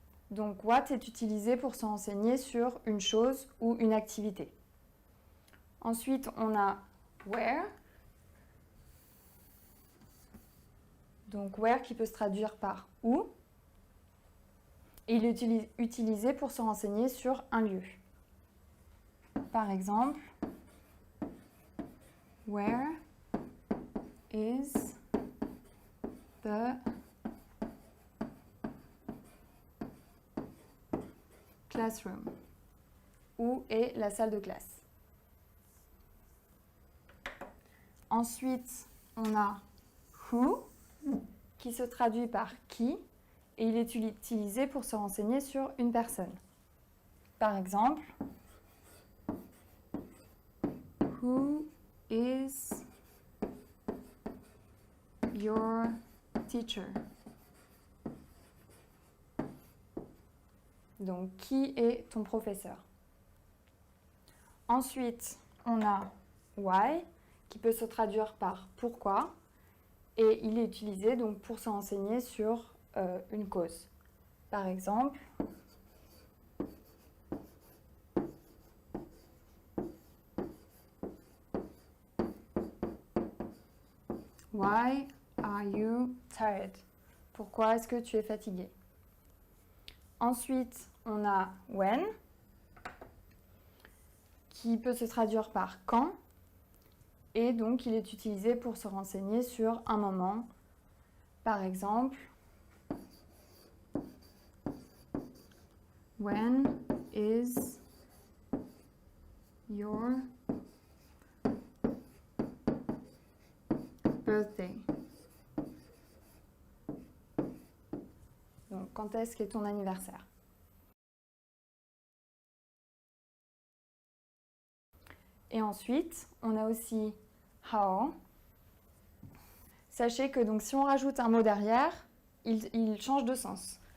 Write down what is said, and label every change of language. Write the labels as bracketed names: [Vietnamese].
[French] Donc what est utilisé pour se renseigner sur une chose ou une activité. Ensuite, on a where. Donc where qui peut se traduire par où. Et il est utilisé pour se renseigner sur un lieu. Par exemple, [English] where is the classroom? [French] Où est la salle de classe? Ensuite, on a who, qui se traduit par qui, et il est utilisé pour se renseigner sur une personne. Par exemple, [English] who is your teacher? [French] Donc, qui est ton professeur? Ensuite, on a why, qui peut se traduire par pourquoi, et il est utilisé donc pour se renseigner sur une cause. Par exemple, [English] why are you tired? [French] Pourquoi est-ce que tu es fatigué? Ensuite, on a when, qui peut se traduire par quand, et donc il est utilisé pour se renseigner sur un moment, Par exemple, [English] when is your birthday? [French] Donc, quand est-ce qu'est ton anniversaire? Et ensuite, on a aussi how. Sachez que donc, si on rajoute un mot derrière, il change de sens.